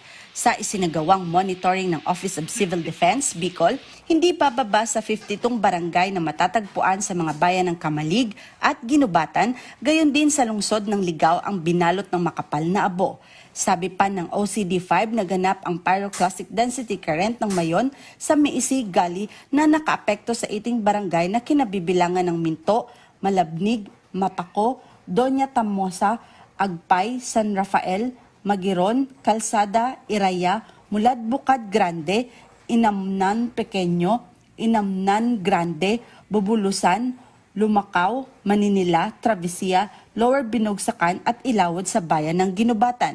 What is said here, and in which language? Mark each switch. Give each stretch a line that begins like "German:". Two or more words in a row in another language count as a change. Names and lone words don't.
Filipino: Sa isinagawang monitoring ng Office of Civil Defense, Bicol, hindi bababa sa 52 barangay na matatagpuan sa mga bayan ng Kamalig at Ginubatan, gayon din sa lungsod ng Ligao ang binalot ng makapal na abo. Sabi pa ng OCD5, naganap ang
English: pyroclastic density current
Filipino: ng Mayon sa Miisi, Gali na nakaapekto sa 18 barangay na kinabibilangan ng Minto, Malabnig, Mapako, Doña Tamosa, Agpay, San Rafael, Magiron, Kalsada, Iraya, Mulad Bukad Grande, Inamnan Pequeño, Inamnan Grande, Bubulusan, Lumacao, Maninila, Travessia, Lower Binogsakan at Ilawod sa bayan ng Ginubatan.